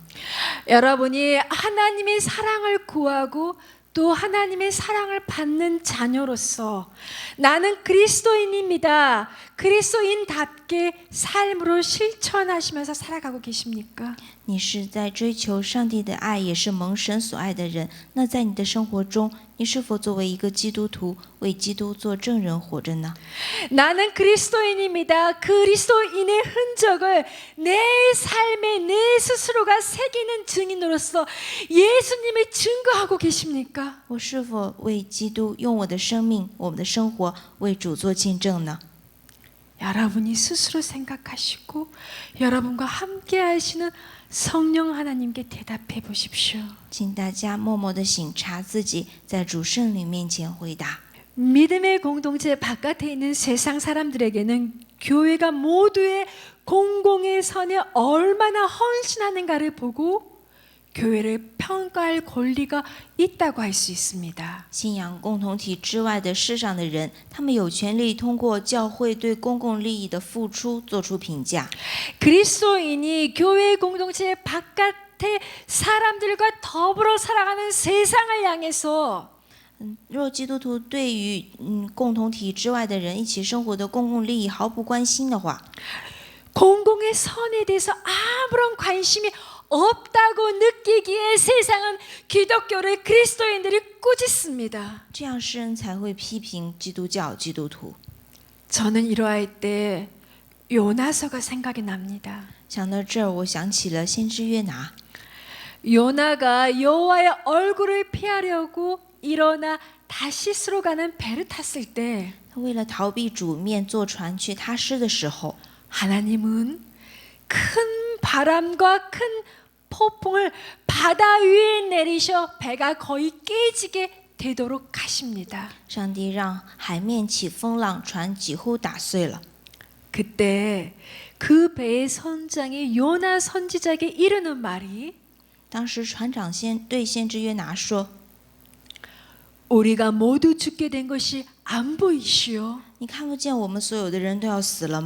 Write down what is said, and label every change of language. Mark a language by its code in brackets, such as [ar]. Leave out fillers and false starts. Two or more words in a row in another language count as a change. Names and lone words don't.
[ko] 여러분이 하나님의 사랑을 구하고 또 하나님의 사랑을 받는 자녀로서 나는 그리스도인입니다. 그리스도인답게 삶으로 실천하시면서 살아가고 계십니까? [zh] 你是在追求上帝的爱，也是蒙神所爱的人。那在你的生活中，你是否作为一个基督徒，为基督做证人活着呢？ [ko] 나는 그리스도인입니다. 그리스도인의 흔적을 내 삶에 내 스스로가 새기는 증인으로서 예수님을 증거하고 계십니까? [zh] 我是否为基督用我的生命、我们的生活为主做见证呢？ [ko] 여러분이 스스로 생각하시고 여러분과 함께 하시는 성령 하나님께 대답해 보십시오. [zh] 请大家默默地省察自己，在主圣灵面前回答。 [ko] 믿음의 공동체 바깥에 있는 세상 사람들에게는 교회가 모두의 공공의 선에 얼마나 헌신하는가를 보고 교회를 평가할 권리가 있다고 할 수 있습니다. [zh] 信仰共同体之外的世上的人，他们有权利通过教会对公共利益的付出做出评价。 [ko] 그리스도인이 교회 공동체 바깥의 사람들과 더불어 살아가는 세상을 향해서 [zh] 若基督徒对于共同体之外的人一起生活的公共利益毫不关心的话， [ko] 공공의 선에 대해서 아무런 관심이 없다고 느끼기에 세상은 기독교를 그리스도인들이 꾸짖습니다. [zh] 这样世人才会批评基督教基督徒。 [ko] 저는 이러할 때 요나서가 생각이 납니다. [zh] 想到这儿，我想起了先知约拿。 [ko] 요나가 여호와의 얼굴을 피하려고 일어나 다시스로 가는 배를 탔을 때 [zh] 他为了逃避主面坐船去他施的时候， [ko] 하나님은 큰 바람과 큰 폭풍을 바다 위에 내리셔 배가 거의 깨지게 되도록 하십니다. [zh] 上帝让海面起风浪，船几乎打碎了。 [ko] 그때 그 배의 선장이 요나 선지자에게 이르는 말이 [zh] 当时船长对先知约拿说： [ko] 우리가 모두 죽게 된 것이 안 보이시오?